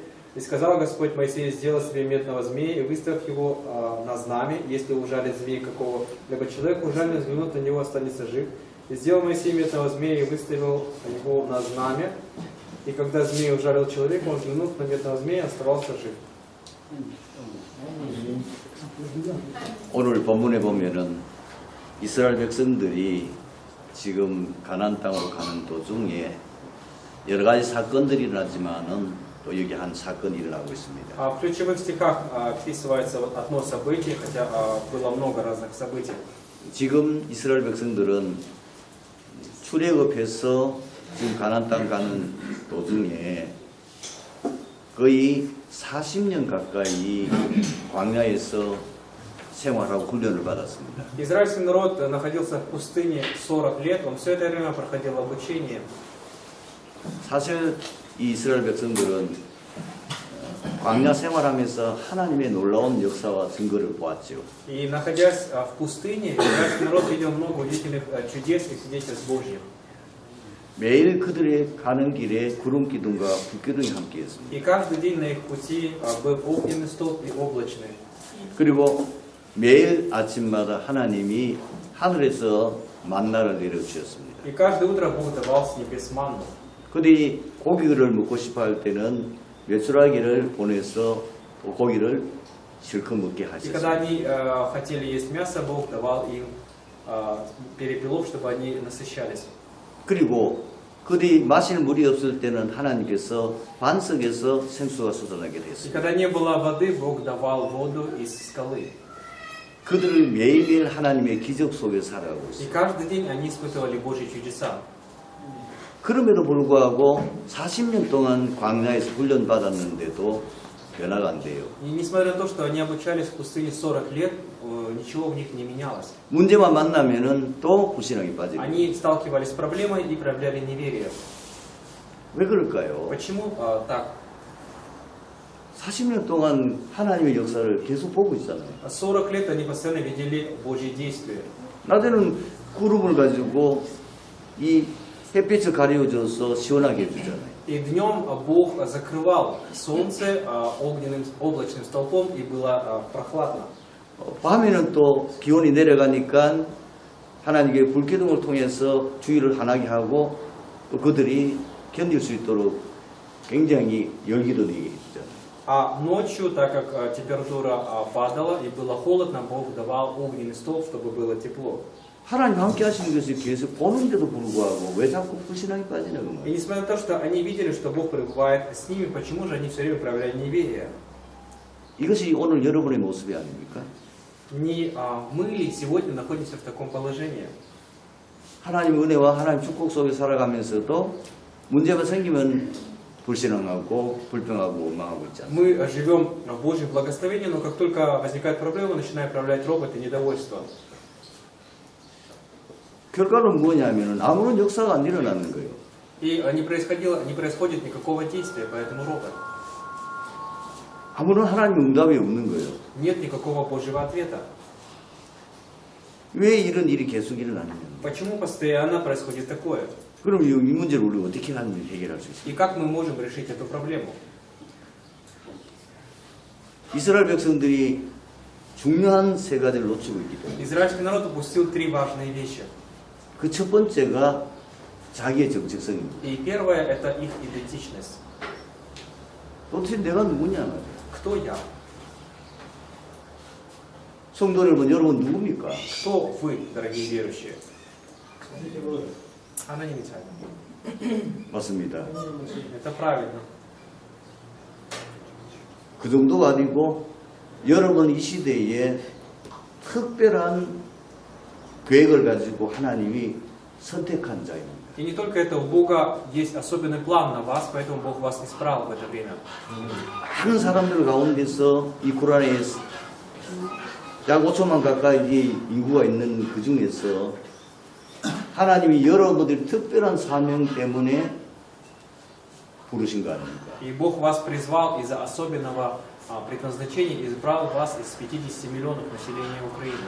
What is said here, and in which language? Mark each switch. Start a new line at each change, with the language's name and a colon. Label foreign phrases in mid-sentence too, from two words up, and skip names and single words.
Russian: И сказал Господь Моисею: сделай себе медного змея и выставь его на знамя. Если ужалит змей какого-либо человека, ужаленный взглянут на него, останется жив. И сделал Моисей медного змея и выставил его на знамя. И когда змей ужалил человека, он взглянув на медного змея, оставался жив.
Korean: 오늘 본문에 보면은 이스라엘 백성들이 지금 가나안 땅으로 가는 도중에 여러 가지 사건들이 일어나지만은 또 여기 한 사건이 일어나고 있습니다.
Russian: В ключевых стихах описывается одно событие, хотя было много разных событий.
Korean: 지금 이스라엘 백성들은 출애굽해서 지금 가나안 땅 가는 도중에 거의 40년 가까이 광야에서 생활하고 훈련을 받았습니다.
Russian: Израильский народ находился в пустыне 40 лет, он все это время проходил обучение.
Korean: 사실 이 이스라엘 백성들은 광야 생활하면서 하나님의 놀라운 역사와 증거를 보았죠.
Russian: И находясь в пустыне, израильский народ видел много удивительных чудес и свидетельств Божьих.
Korean: 매일 그들의 가는 길에 구름 기둥과 불 기둥이 함께했습니다.
Russian: И каждый день на их пути был огненный столб и облачный.
Korean: 그리고 매일 아침마다 하나님이 하늘에서 만나를 내려주셨습니다.
Russian: И каждое утро Бог давал с небес манну.
Korean: 그들이 고기를 먹고 싶어 할 때는 메추라기를 보내서 고기를 실컷 먹게
Russian: И когда
Korean: 하셨습니다.
Russian: они хотели есть мясо, Бог давал им перепелов, чтобы они насыщались.
Korean: 그리고 그들이 마실 물이 없을 때는 하나님께서 반석에서 생수가 쏟아나게
Russian: И
Korean: 됐습니다.
Russian: когда не было воды, Бог давал воду из скалы.
Korean: 그들을 매일매일 하나님의 기적 속에 살아가고
Russian: И
Korean: 있습니다.
Russian: каждый день они испытывали Божьи чудеса.
Korean: 그럼에도 불구하고 40년 동안 광야에서 훈련받았는데도 변화가 안 돼요.
Russian: И несмотря на то, что они обучались в пустыне 40 лет, ничего в них не менялось.
Korean: 문제만 만나면은 또 불신앙에 빠지고.
Russian: Они сталкивались с проблемой и проявляли неверие.
Korean: 왜 그럴까요?
Russian: Почему так?
Korean: 40년 동안 하나님의 역사를 계속 보고 있잖아요.
Russian: 40 лет они постоянно видели Божьи действия.
Korean: 낮에는 구름을 가지고 이 햇빛을 가려줘서 시원하게 해주잖아요.
Russian: И днем Бог закрывал солнце огненным облачным столпом, и было прохладно.
Korean: 밤에는 또 기온이 내려가니까 하나님의 불기둥을 통해서 주의를 환하게 하고 또 그들이 견딜 수 있도록 굉장히 열기도 내게 해주잖아요.
Russian: А ночью, так как температура падала и было холодно, Бог давал огненный столб, чтобы было тепло.
Korean: 하나님 함께 하시는 것을 계속 보는데도 불구하고 왜 자꾸 불신앙에 빠지냐 그
Russian: И
Korean: 말이에요.
Russian: несмотря на то, что они видели, что Бог пребывает с ними, почему же они все время проявляли неверие?
Korean: 이것이 오늘 여러분의 모습이 아닙니까?
Russian: Не мы ли сегодня находимся в таком положении?
Korean: 하나님의 은혜와 하나님 축복 속에 살아가면서도 문제가 생기면 불신앙하고 불평하고 원망하고 있지 않습니까?
Russian: Мы живем в Божьем благословении, но как только возникают проблемы, начинаем проявлять ропот и недовольство.
Korean: 결과는 뭐냐면은 아무런 역사가 안 일어나는 거예요.
Russian: И не происходит никакого действия, поэтому ропот.
Korean: 아무런 하나님 응답이 없는 거예요.
Russian: Нет никакого Божьего ответа.
Korean: 왜 이런 일이 계속 일어나느냐?
Russian: Почему постоянно происходит такое?
Korean: 그럼 이 문제를 우리가 어떻게 해결할 수 있어요?
Russian: И как мы можем решить эту проблему?
Korean: 이스라엘 백성들이 중요한 세 가지를 놓치고 있기 때문에
Russian: Израильский народ упустил три важные вещи.
Korean: 그 첫 번째가 자기의 정체성입니다.
Russian: И первое – это их идентичность.
Korean: 도대체 내가 누구냐 말이에요.
Russian: Кто я?
Korean: 성도 여러분, 여러분 누굽니까?
Russian: Кто вы, дорогие верующие?
Korean: 하나님이 잘. 맞습니다.
Russian: Это правильно.
Korean: 그 정도가 아니고 여러분 이 시대에 특별한 계획을 가지고 하나님이 선택한 자입니다.
Russian: И не только это, у Бога есть особенный план на вас, поэтому Бог вас избрал в это время.
Korean: 많은 사람들 가운데서 이 코란에 약 5천만 가까이 인구가 있는 그 중에서 하나님이 여러분들이 특별한 사명 때문에 부르신 거 아닙니까?
Russian: И Бог вас призвал из-за особенного предназначения, избрал вас из 50 миллионов населения Украины.